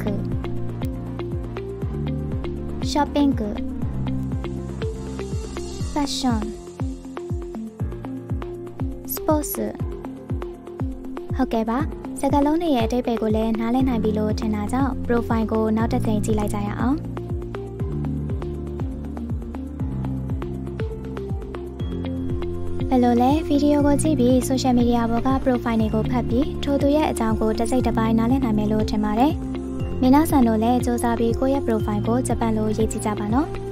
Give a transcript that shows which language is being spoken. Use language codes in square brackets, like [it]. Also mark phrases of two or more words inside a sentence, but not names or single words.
[ja] ショッピングファッションスポーツ [my] ဟုတ်ကဲ့ပါစကားလုံးတွေရဲ့အဓိပ္ပာယ်ကိုလည်းနားလည်နိုင်ပြီလို့ထင်တာကြောင့် profile ကိုနောက်တစ်ချိန်ကြည့်လိုက်ကြရအောင်။ ဘယ်လိုလဲဗီဒီယိုကိုကြည့်ပြီး [en] social media [my] ပေါ်က profile တွေကိုဖတ်ပြီးထိုသူရဲ့အကြောင်းကိုတစ်စိတ်တစ်ပိုင်းနားလည်နိုင်မယ်လို့ထင်ပါတယ်။မင်းသားဆန်တို့လည်းစူးစမ်းပြီးကိုယ့်ရဲ့ profile ကိုဂျပန်လိုရေးကြည့်ကြပါနော်